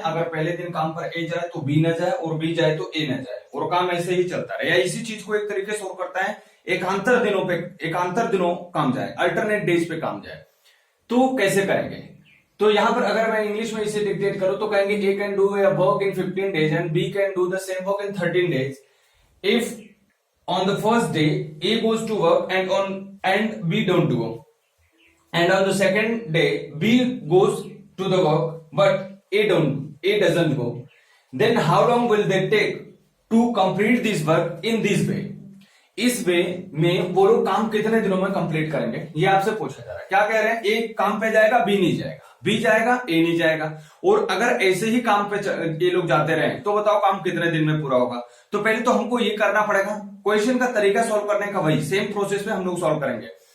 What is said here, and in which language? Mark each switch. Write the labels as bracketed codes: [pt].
[hi] अगर पहले दिन काम पर ए जाए तो बी न जाए, और बी जाए तो ए न जाए, और काम ऐसे ही चलता रहे। या इसी चीज को एक तरीके से और करता है, एकांतर दिनों काम जाए, अल्टरनेट डेज पे काम जाए। तो कैसे करेंगे? तो यहां पर अगर मैं इंग्लिश में इसे डिक्टेट करूं तो कहेंगे [en] A can do a work in 15 days and B can do the same work in 13 days if on the first day A goes to work and B don't go, and on the second day B goes to the work but A doesn't go, then how long will they take to complete this work in this way? [hi] इस वे में वो लोग काम कितने दिनों में complete करेंगे, ये आपसे पूछा जा रहा है। क्या कह रहे हैं, ए काम पे जाएगा, बी नहीं जाएगा, बी जाएगा, ए नहीं जाएगा, और अगर ऐसे ही काम पे ये लोग जाते रहे तो बताओ काम कितने दिन में पूरा होगा। तो पहले तो हमको ये करना पड़ेगा, क्वेश्चन का तरीका सॉल्व करने का वही सेम प्रोसेस में हम लोग सॉल्व करेंगे।